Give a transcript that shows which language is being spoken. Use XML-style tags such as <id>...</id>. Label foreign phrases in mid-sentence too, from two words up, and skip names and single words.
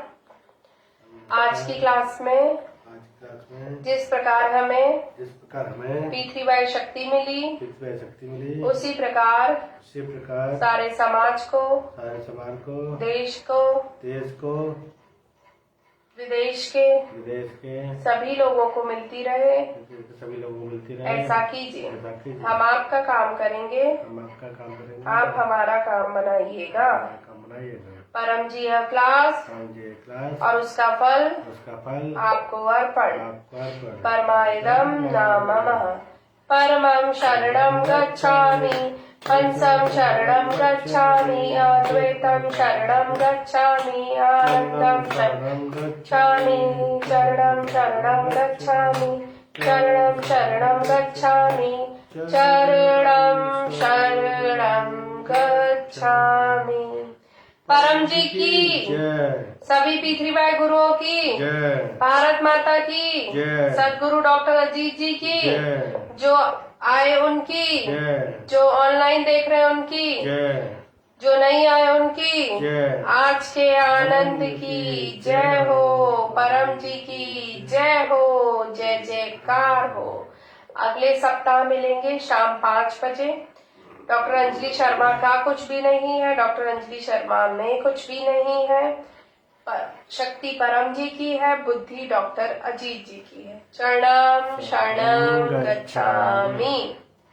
<hi>आज की क्लास में जिस प्रकार हमें P3Y शक्ति मिली, उसी प्रकार सारे समाज को, देश को, विदेश के सभी लोगों को मिलती रहे, ऐसा कीजिए। हम आपका काम करेंगे, आप हमारा काम बनाइएगा। परम जी यह क्लास और उसका फल आपको अर्पण।</hi> <sa>परमायदम नामः।</sa> <pi>परमं शरणं गच्छामि, हंसं शरणं गच्छामि, अद्वैतं शरणं गच्छामि, आनन्दं शरणं गच्छामि, शरणं शरणं गच्छामि, शरणं शरणं गच्छामि, शरणं शरणं गच्छामि।</pi> <hi>परम जी की, सभी P3Y गुरुओं की, भारत माता की, सदगुरु डॉक्टर अजीत जी की, जो आए उनकी, जो ऑनलाइन देख रहे हैं उनकी, जो नहीं आए उनकी, आज के आनंद की जय हो, परम जी की जय हो, जय जयकार हो। अगले सप्ताह मिलेंगे शाम 5 बजे। डॉक्टर अंजलि शर्मा का कुछ भी नहीं है, डॉक्टर अंजलि शर्मा में कुछ भी नहीं है, शक्ति परम जी की है, बुद्धि डॉक्टर अजीत जी की है।</hi> <pi>चरणम शरणम गच्छामि।</pi>